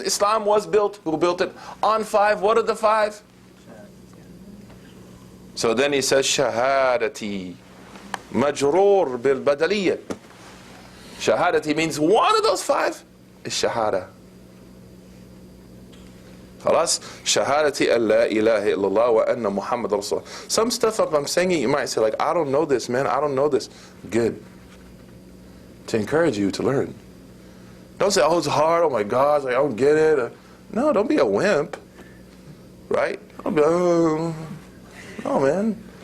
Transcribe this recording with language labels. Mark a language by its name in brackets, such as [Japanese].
[English] Islam was built, who built it? On 5. What are the 5? So then he says, Shahadati, majroor bil badaliyya. Shahadati means one of those 5 is shahada. [Arabic] خلاص شهادتي أن لا إله إلا الله وأن محمد رسول الله. [English] Some stuff if I'm saying it, you might say like, I don't know this, man. I don't know this. Good. To encourage you to learn. Don't say, oh, it's hard. Oh my gosh, I don't get it. No, don't be a wimp. Right? Don't be, oh. No, man.